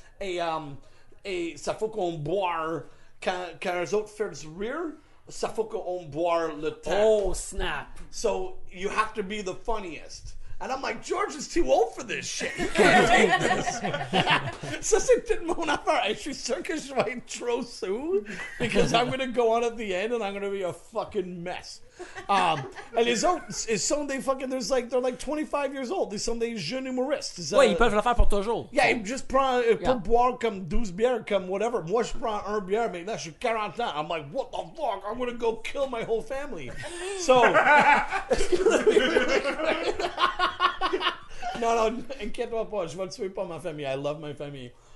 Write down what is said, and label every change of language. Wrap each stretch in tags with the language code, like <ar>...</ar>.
<fr>Et ça faut qu'on boire quand eux autres font du rire. Ça faut qu'on boire le temps.</fr> <en>Oh, snap. So you have to be the funniest. And I'm like, George is too old for this shit. You can't take this.</en> <fr>Ça, c'est toute mon affaire. Et je suis sûr que je vais être trop sous</fr> <en>because I'm going to go on at the end and I'm going to be a fucking mess. And</en> <fr>les autres, ils sont des</fr> <en>fucking, they're like 25 years old.</en> <fr>Ils sont des jeunes humoristes. Ouais, ils peuvent le faire pour toujours. Yeah, ils juste prend, pour boire comme 12 bières, comme whatever. Moi, je prends 1 bière, mais là, je suis 40 ans.</fr> <en>I'm like, what the fuck? I'm going to go kill my whole family. So, it's going to be really great.</en> <fr>Non, inquiète-toi pas, je vais le tuer pas ma famille.</fr> <en>I love my family.</en>